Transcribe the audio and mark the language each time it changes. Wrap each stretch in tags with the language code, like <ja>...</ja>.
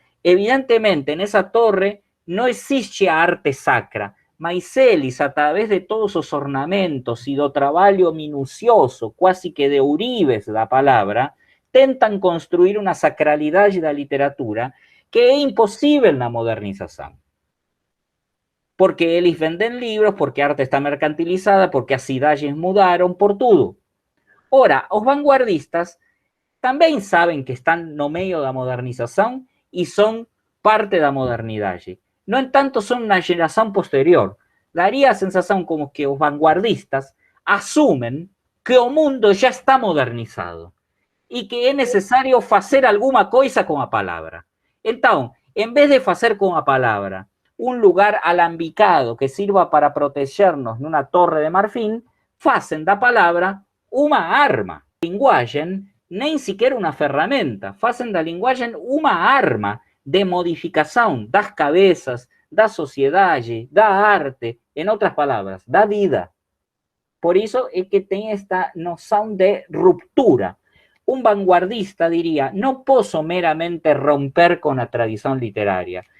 <pt>evidentemente, nessa torre não existe a arte sacra, mas eles, a través de todos os ornamentos e do trabalho minucioso, quase que de Uribes da palavra, tentam construir uma sacralidade da literatura que é impossível na modernização. Porque eles vendem livros, porque a arte está mercantilizada, porque as cidades mudaram, por tudo. Ora, os vanguardistas também sabem que estão no meio da modernização e são parte da modernidade. No entanto,</pt> <es>son una generación posterior. Daría a sensación como que los vanguardistas asumen que</es> <pt>o mundo</pt> <es>ya está modernizado y que es necesario hacer alguna cosa con la palabra. Entonces, en vez de hacer con la palabra un lugar alambicado que sirva para protegernos en una torre de marfil, hacen da palabra una arma.</es> <pt>Linguagem nem sequer uma ferramenta, fazem da linguagem uma arma de modificação das cabeças, da sociedade, da arte, em outras palavras, da vida. Por isso é que tem esta noção de ruptura. Um vanguardista diria, não posso meramente romper com a tradição literária.</pt>